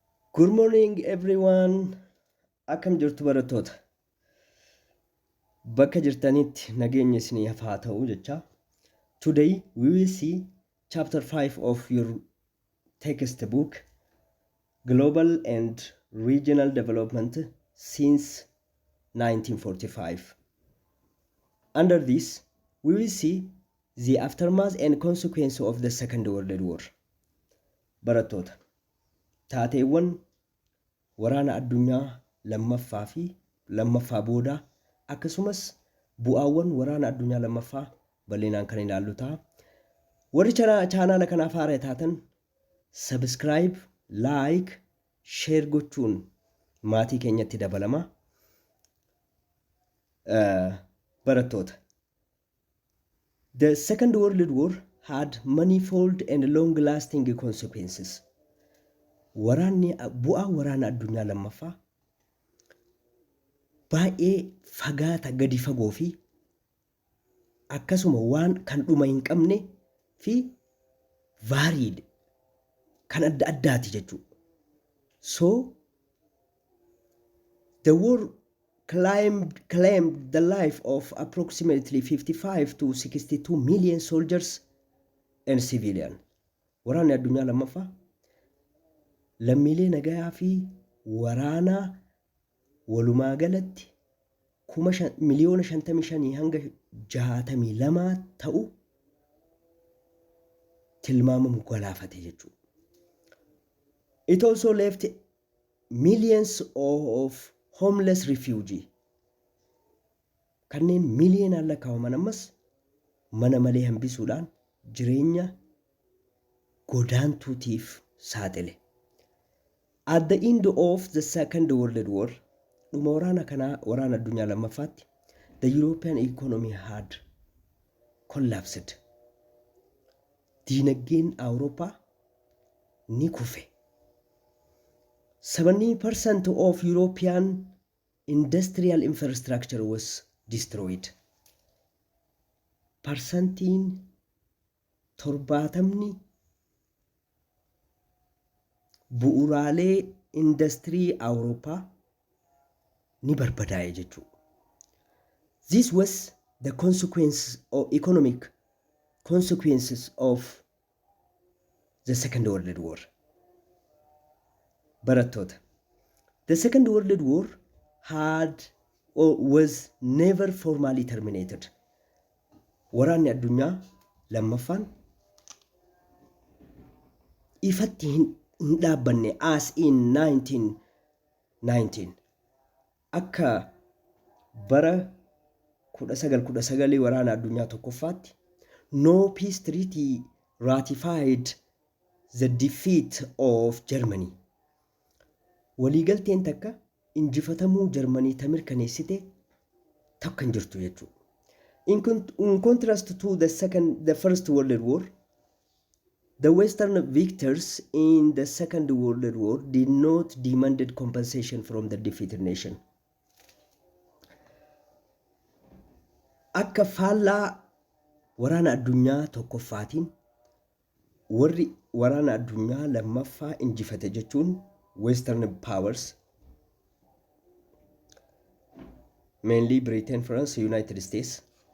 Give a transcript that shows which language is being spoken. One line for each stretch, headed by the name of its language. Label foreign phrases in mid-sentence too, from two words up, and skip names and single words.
English: Good morning everyone.
Oromo: Akkam jirtu barattoota. Bakka jirtanitti nageenya isiniif haa ta'u jecha.
English: Today we will see chapter 5 of your textbook, Global and Regional Development since 1945. Under this, we will see the aftermath and consequence of the Second World War.
Oromo: Barattoota. Taateewwan waraana addunyaa lammaffaa booda akkasumas bu'aawwan waraana addunyaa lammaffaa bal'inaan kan ilaallu ta'a. Warri chaanaala kanaaf haaraa taatan
English: subscribe, like, share
Oromo: gochuun maatii keenyatti dabalama. Barattoota.
English: The Second World War had manifold and long-lasting consequences.
Oromo: Bu'aa waraana addunyaa lammaffaa baay'ee fagaata gadi fagoo fi akkasuma waan kan dhuma hin qabne fi varied kan adda addaati jechuudha.
English: So the war claimed the life of approximately 55 to 62 million soldiers and civilians.
Oromo: Waraanni addunyaa lammaffaa lammiilee nagayaa fi waraanaa walumaa galatti miliyoona 55 hanga 62 ta'u tilmaamamu galaafate jechuudha.
English: It also left millions of homeless refugees.
Oromo: Kanneen miliyoonaan lakkaa'aman ammas mana malee hambisuudhaan jireenya godaantuutiif saaxile.
English: At the end of the Second World War,
Oromo: waraana addunyaa lammaffaatti,
English: the European economy had collapsed.
Oromo: Diinagdeen Awurooppaa ni kufe.
English: 70% of European industrial infrastructure was destroyed.
Oromo: Parsantiin 70 bu'uuraalee industirii Awurooppaa ni barbadaa'e jechuudha.
English: This was the economic consequences of the Second World War.
Oromo: Barattoota.
English: The Second World War was never formally terminated.
Oromo: Waraanni addunyaa lammaffaan ifatti hin dhaabbanne
English: as in 1919.
Oromo: Akka bara 1919 waraana addunyaa tokkoffaatti
English: no peace treaty ratified the defeat of Germany.
Oromo: Waliigalteen takka injifatamuu Jarmanii mirkaneessite takka hin jirtu jechuudha.
English: In contrast to the First World War, the Western victors in the Second World War did not demand compensation from the defeated nation.
Oromo: Akka faallaa waraana addunyaa tokkoffaatiin warri waraana addunyaa lammaffaa injifate jechuun
English: Western powers, mainly Britain, France, United States,